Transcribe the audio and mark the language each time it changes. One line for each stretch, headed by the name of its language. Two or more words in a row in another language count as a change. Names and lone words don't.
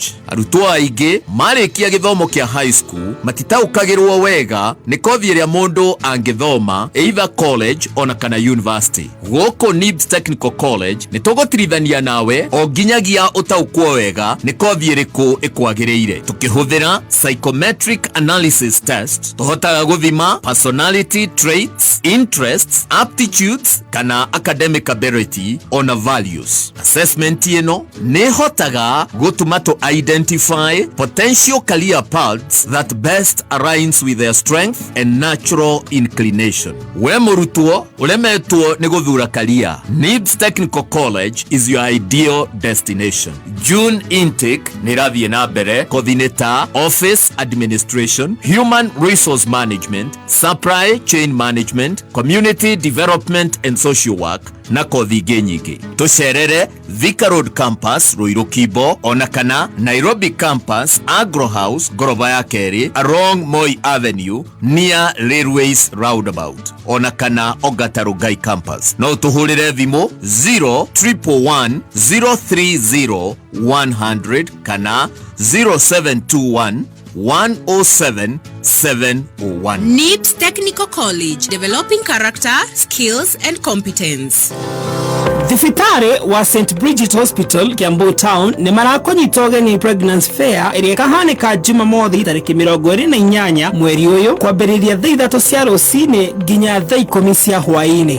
Kikuyu: Arutwo aingĩ marĩkia gĩthomo kĩa
English: high school
Kikuyu: matitaũkagĩrwo wega nĩ kothi ĩrĩa mũndũ angĩthoma
English: either college
Kikuyu: ona kana university. Gũkũ NIBS Technical College nĩ tũgũtirithania nawe o nginyagia ũtaũkwo wega nĩ kothi ĩrĩkũ ĩkwagĩrĩire.
English: Tukĩhũthĩra psychometric analysis test
Kikuyu: tũhotaga gũthima
English: personality traits, interests, aptitudes kana academic ability ona values. Assessment
Kikuyu: ĩno nĩ hotaga gũtuma
English: to identify potential career paths that best aligns with their strength and natural inclination.
Kikuyu: We mũrutwo ũremetwo nĩ gũthura career, NIBS Technical College
English: is your ideal destination. June intake
Kikuyu: nĩ rathiĩ na mbere kothi-inĩ ta
English: office administration, human resource management, supply chain management, community development and social work
Kikuyu: na kothi ingĩ nyingĩ. Tucerere Thika Road Campus Ruiru Kibo ona kana Nairobi Campus Agro House goroba ya kerĩ along Moi Avenue near Railways Roundabout ona kana Ongata Rongai Campus. No tuhurire thimo 0111 030 100 kana 0721 107 701.
English: NIBS Technical College, developing character, skills and competence.
Kikuyu: Thibitari wa St Bridget Hospital Kiambu Town ni marakonyita ũgeni
English: pregnancy fair
Kikuyu: ĩrĩa ĩkahanĩka Jumamothi tarĩki 28 mweri ũyũ kwambĩrĩria thaa 3 cia rũcinĩ nginya thaa 10 cia hwaĩ-inĩ.